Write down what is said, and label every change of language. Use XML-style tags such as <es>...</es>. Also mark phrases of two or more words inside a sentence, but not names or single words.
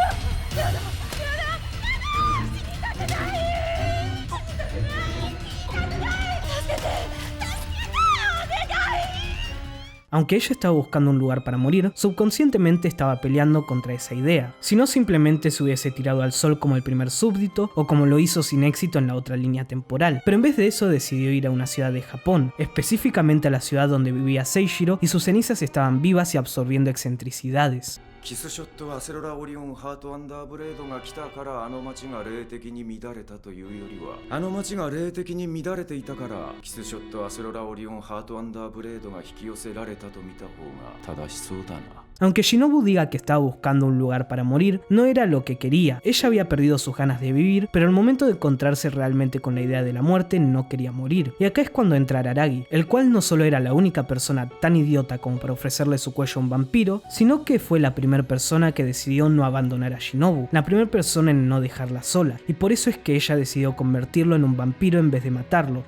<es>Aunque ella estaba buscando un lugar para morir, subconscientemente estaba peleando contra esa idea. Si no, simplemente se hubiese tirado al sol como el primer súbdito o como lo hizo sin éxito en la otra línea temporal. Pero en vez de eso decidió ir a una ciudad de Japón, específicamente a la ciudad donde vivía Seishiro, y sus cenizas estaban vivas y absorbiendo excentricidades.</es> <ja>キスショットはアセロラオリオンハートアンダーブレードが来たからあの街が霊的に乱れたというよりはあの街が霊的に乱れていたからキスショットアセロラオリオンハートアンダーブレードが引き寄せられたと見た方が正しそうだな。</ja> <es>Aunque Shinobu diga que estaba buscando un lugar para morir, no era lo que quería. Ella había perdido sus ganas de vivir, pero al momento de encontrarse realmente con la idea de la muerte, no quería morir. Y acá es cuando entra Araragi, el cual no solo era la única persona tan idiota como para ofrecerle su cuello a un vampiro, sino que fue la primera persona que decidió no abandonar a Shinobu, la primera persona en no dejarla sola, y por eso es que ella decidió convertirlo en un vampiro en vez de matarlo.</es>